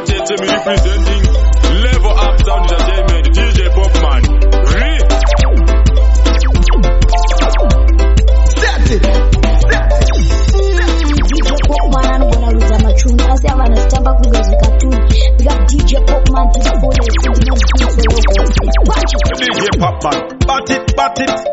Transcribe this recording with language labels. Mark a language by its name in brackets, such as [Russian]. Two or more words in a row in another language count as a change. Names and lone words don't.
[English] Representing Level Up Sound Entertainment, D J Popman. Re- Set it. [Shona] D J Popman anogona kuridza machuni, asi ava anazitamba kunge zvikatuni. [English] Big up D J Popman to the fullest, to the fullest. Punch it. D J Popman, bat it, bat it.